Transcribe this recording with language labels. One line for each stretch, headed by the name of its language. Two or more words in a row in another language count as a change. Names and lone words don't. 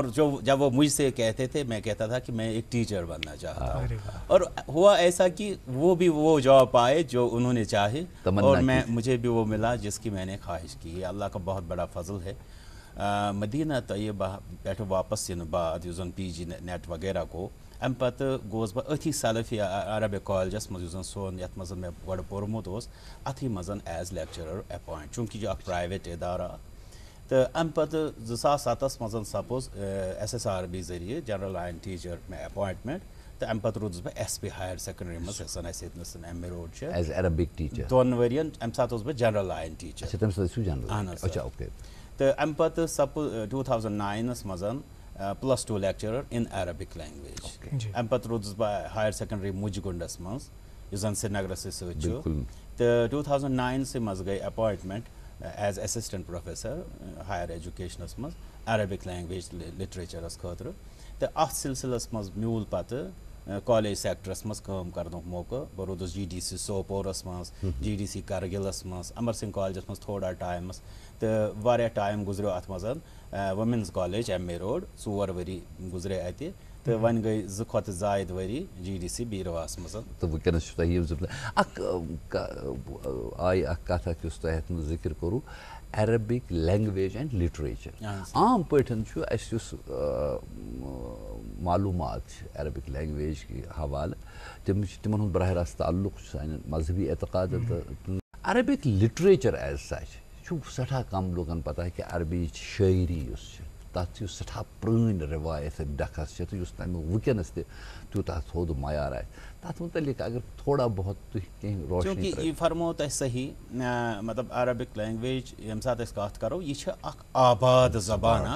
Urdu: جب وہ مجھ سے کہتے تھے میں کہتا تھا کہ میں ایک ٹیچر بننا چاہتا ہوں. اور ہوا ایسا کہ وہ بھی وہ جاب پائے جو انہوں نے چاہے, اور مجھے بھی وہ ملا جس کی میں نے خواہش کی. یہ اللہ کا بہت بڑا فضل ہے.
Kashmiri: مدینہ طیبہ پہ واپس ین بعد اس زن PG نیٹ وغیرہ کو ام پتہ گوس بہ اتھی سلفی عربک کالجس مز زن سون یت مز میں گۄڈٕ پوٚرمُت اوس اتھی مز ایز
English: lecturer appoint,
Kashmiri: چونکہ یہ اکھ پرائیویٹ ادارہ. تو ام پتہ 2007 مز سپوز SSRB ذریعے
English: general line teacher
Kashmiri: میں اپوائنٹمنٹ. تو ام پتہ روٗدُس بہٕ SP
English: higher secondary
Kashmiri: مز یۄس اسہِ ییٚتنس MA روڈ چھِ
English: as Arabic teacher
Kashmiri: 2 ؤرین. امہِ ساتہٕ اوسُس بہٕ
English: general line teacher.
Kashmiri: اچھا تمہِ ساتہٕ ٲسِو جنرل. اہن حظ.
Urdu: اچھا اوکے.
Kashmiri: تو ام پتہ سپوز 2009 مز +2
English: lecturer in Arabic language.
Kashmiri: ام پتہ روٗدُس بہٕ
English: higher secondary
Kashmiri: مُجگُنڈس مز یُس زن سرینگرس سۭتۍ چھُ. تو 2009 مز گٔے اپوائنٹمنٹ ایز
English: assistant professor higher educations
Kashmiri: مز
English: Arabic language literatures
Kashmiri: خاطرٕ. تو اتھ سلسلس مز میول پتہ کالیج سیکٹرس مز کٲم کرنُک موقع. بہٕ روٗدُس GDC سوپورس مز, GDC کرگلس مز, امر سنگھ کالجس مز تھوڑا ٹایمس. تو واریاہ ٹایم گُزریو اتھ مز. وومینز کالج MA روڈ 4 ؤری گُزرے اتہِ. تو وۄنۍ گٔے 2 کھۄتہٕ زایِد ؤری GDC بیٖرواہس منٛز. تو وٕنکٮ۪نس چھُ تۄہہِ یہِ اکھ آیہِ اکھ کتھ اکھ یُس تۄہہِ یتھ منٛز ذِکر کوٚروٕ,
English: Arabic language and literature.
Kashmiri: عام پٲٹھۍ چھُ اَسہِ یُس معلوٗمات چھِ
English: Arabic language
Kashmiri: کے حوالہٕ تِم چھِ تِمن ہُنٛد براہ راست تعلق چھُ سانٮ۪ن مذہبی اعتقادن تہٕ
English: Arabic literature as such
Kashmiri: چھُ سٮ۪ٹھاہ کم لوٗکن پتہ کہِ عربِچ شٲعری یُس چھِ تتھ چھِ سٮ۪ٹھاہ پرٛٲنۍ رِوایت ڈکھس چھِ تہٕ یُس تمیُک وٕنکٮ۪نس تہِ تیوٗتاہ تھوٚد معیار آسہِ تتھ متعلق اگر تھوڑا بہت تُہۍ کینٛہہ روشنی. چوٗنٛکہِ یہِ فرموو تۄہہِ صحیح, مطلب
English: Arabic language
Kashmiri: ییٚمہِ ساتہٕ أسۍ کتھ کرو یہِ چھِ اکھ آباد زبان اکھ.